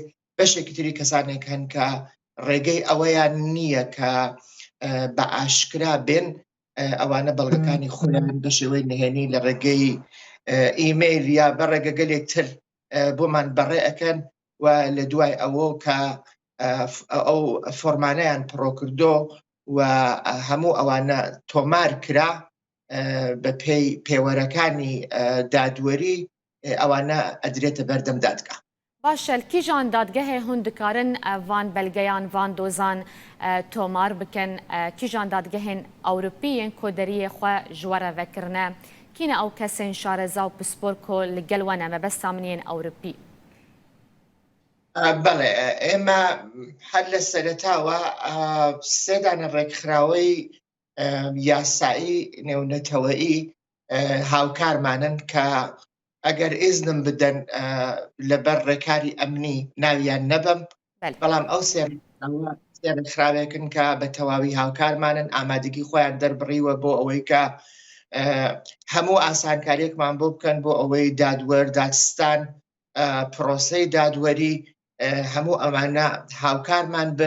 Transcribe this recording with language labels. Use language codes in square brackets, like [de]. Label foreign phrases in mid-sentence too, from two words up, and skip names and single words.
[ckb] بەشێکی تری کەسانێک هەن کە ڕێگەی ئەوەیان نییە کە بە ئاشکرا بێن ئەوانە بەڵگەکانی خۆیان بە شێوەی نهێنی لە ڕێگەی ئیمەیل یا بە ڕێگە گەلێکتر بۆمان بەڕێ ئەەکەن و لە دوای ئەوە کە ئەو فۆرمانەیان پڕۆکردۆ و هەموو ئەوانە تۆمار کرا بە پێی پێوەرەکانی دادوەری ئەوانە ئەدرێتە بەردەم دادگا. [ku] باشە کیژان دادگەهێ هون dikarin van belgeyan van dozan tomar bikin kîjan dadgehên Ewropîyên koderiyê xwe ji we re vekirine kîne ew kesên şareza û pispor ku li gel we ne mebesta min yên Ewropî. [ckb] بەڵێ ئێمە هەر لە سەرەتاوە سێدانە ڕێکخراوەی یاسایی نێونەتەوەیی هاوکارمانن کە ئەگەر ئیزنم بدەن لەبەر ڕێکاری ئەمنی ناویان نەبم بەڵام ئەو سێرخراوێکن کە بە تەواوی هاوکارمانن ئامادەگی خۆیان دەربڕیوە بۆ ئەوەی کە هەموو ئاسانکاریەکمان بۆ بکەن بۆ ئەوەی دادوەر دادستان پرۆسەی دادوەری هەموو ئەمانە هاوکارمان بن.